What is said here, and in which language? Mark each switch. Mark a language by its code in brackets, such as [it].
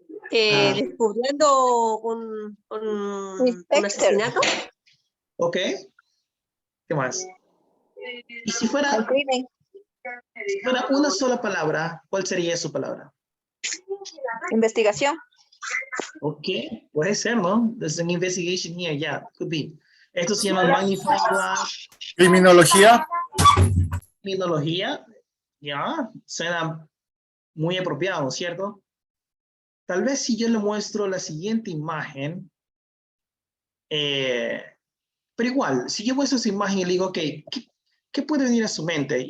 [es] Descubriendo un asesinato. Ok. ¿Qué más? Y si fuera una sola palabra, ¿cuál sería su palabra? Investigación. Ok, puede ser, ¿no? [en] There's an investigation here, yeah, could be. [es] Esto se llama magnifying glass. Criminología. Criminología, ya, suena muy apropiado, ¿cierto? Tal vez si yo le muestro la siguiente imagen, pero igual, si yo muestro esa imagen y le digo, ok, ¿qué puede venir a su mente?